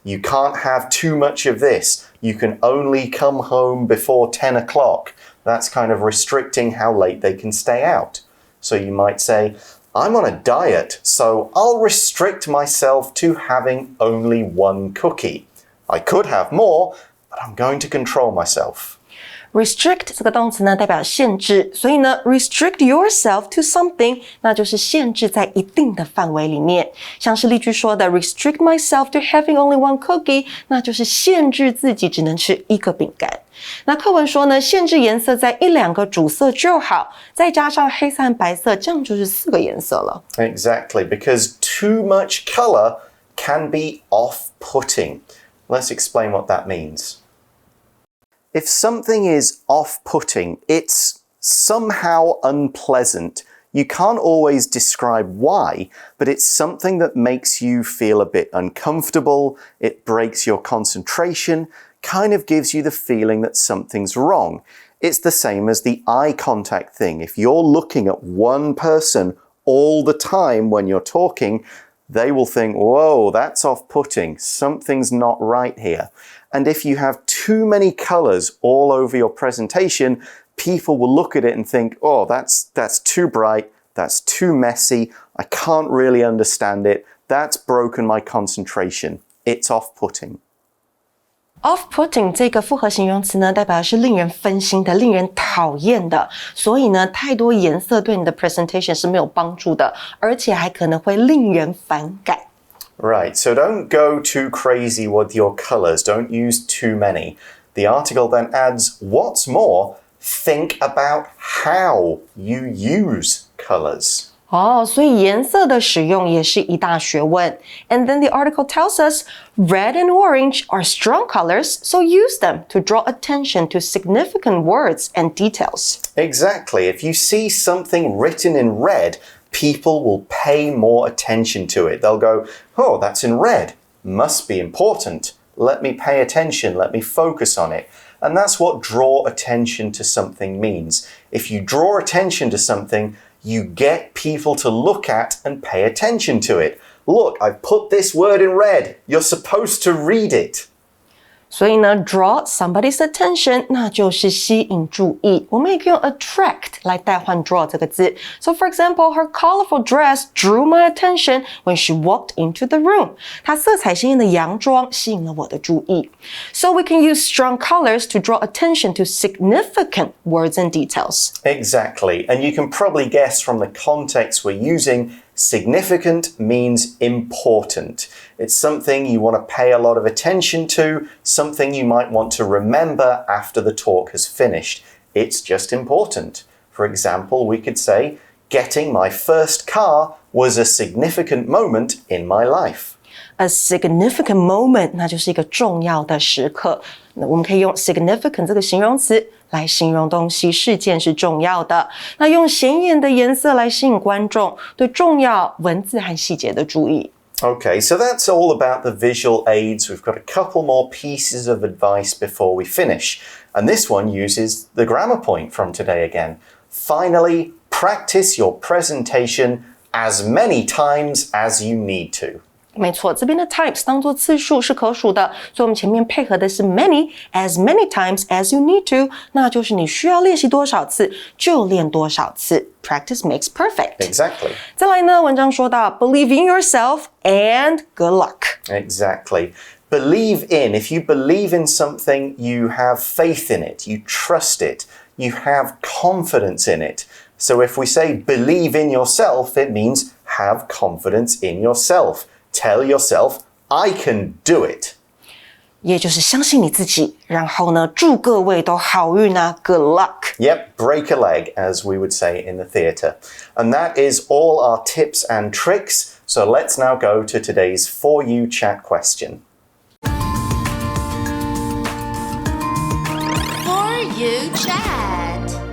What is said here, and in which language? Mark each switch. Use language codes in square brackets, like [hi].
[en] You can't have too much of this. You can only come home before 10 o'clock. That's kind of restricting how late they can stay out. So you might say, I'm on a diet, so I'll restrict myself to having only one cookie. I could have more, but I'm going to control myself. [zh] Restrict 这个动词呢，代表限制，所以呢 [en] restrict yourself to something [zh] 那就是限制在一定的范围里面。像是例句说的 [en] restrict myself to having only one cookie [zh] 那就是限制自己只能吃一个饼干。那课文说呢，限制颜色在一两个主色就好，再加上黑色和白色，这样就是4个颜色了。 [en] Exactly, because too much color can be off-putting. Let's explain what that means. If something is off-putting, it's somehow unpleasant. You can't always describe why, but it's something that makes you feel a bit uncomfortable, it breaks your concentration, kind of gives you the feeling that something's wrong. It's the same as the eye contact thing. If you're looking at one person all the time when you're talking, they will think, whoa, that's off-putting. Something's not right here. And if you have too many colors all over your presentation, people will look at it and think, oh, that's too bright, that's too messy, I can't really understand it, that's broken my concentration. It's off-putting. [zh] Off-putting 这个复合形容词呢，代表的是令人分心的、令人讨厌的。所以呢，太多颜色对你的 presentation 是没有帮助的，而且还可能会令人反感。 [en] Right, so don't go too crazy with your colors. Don't use too many. The article then adds, what's more, think about how you use colors. [zh] 所以颜色的使用也是一大学问。 [en] And then the article tells us, red and orange are strong colors, so use them to draw attention to significant words and details. Exactly. If you see something written in red, people will pay more attention to it. They'll go, oh, that's in red. Must be important. Let me pay attention. Let me focus on it. And that's what draw attention to something means. If you draw attention to something, you get people to look at and pay attention to it. Look, I've put this word in red. You're supposed to read it. [zh] 所以呢 [en] draw somebody's attention [zh] 那就是吸引注意，我们也可以用 attract 来代换 draw 这个字。 [en] So for example, her colorful dress drew my attention when she walked into the room. [zh] 她色彩鲜艳的洋装吸引了我的注意。 [en] So we can use strong colors to draw attention to significant words and details. Exactly. And you can probably guess from the context we're using, significant means important. It's something you want to pay a lot of attention to, something you might want to remember after the talk has finished. It's just important. For example, we could say, getting my first car was a significant moment in my life. A significant moment [zh] 那就是一个重要的时刻。那我们可以用 significant 这个形容词来形容东西事件是重要的。那用显眼的颜色来吸引观众对重要文字和细节的注意。 [en] Okay, so that's all about the visual aids. We've got a couple more pieces of advice before we finish. And this one uses the grammar point from today again. Finally, practice your presentation as many times as you need to. [zh] 没错，这边的 times 当做次数是可数的，所以我们前面配合的是 [en] many times as you need to， [zh] 那就是你需要练习多少次就练多少次。 [en] Practice makes perfect. Exactly. [zh] 再来呢，文章说到 [en] believe in yourself and good luck. Exactly. Believe in. If you believe in something, you have faith in it, you trust it, you have confidence in it. So if we say believe in yourself, it means have confidence in yourself.Tell yourself, I can do it. [zh] 也就是相信你自己，然后呢，祝各位都好运啊 ， [en] Good luck. Yep, break a leg, as we would say in the theatre. And that is all our tips and tricks. So let's now go to today's For You Chat question. For You Chat.